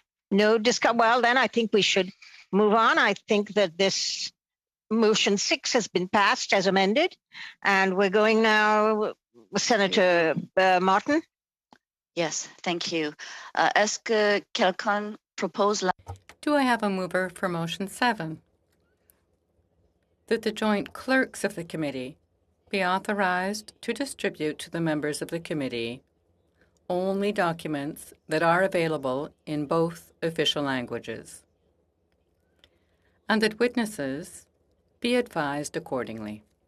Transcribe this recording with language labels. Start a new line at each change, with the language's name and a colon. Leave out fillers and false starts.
English: No discussion. Well, then I think we should move on. I think that this motion 6 has been passed as amended, and we're going now with Senator Martin. Yes, thank you.
French: Est-ce que quelqu'un propose
English: Do I have a mover for motion 7? That the joint clerks of the committee be authorized to distribute to the members of the committee only documents that are available in both official languages, and that witnesses be advised accordingly.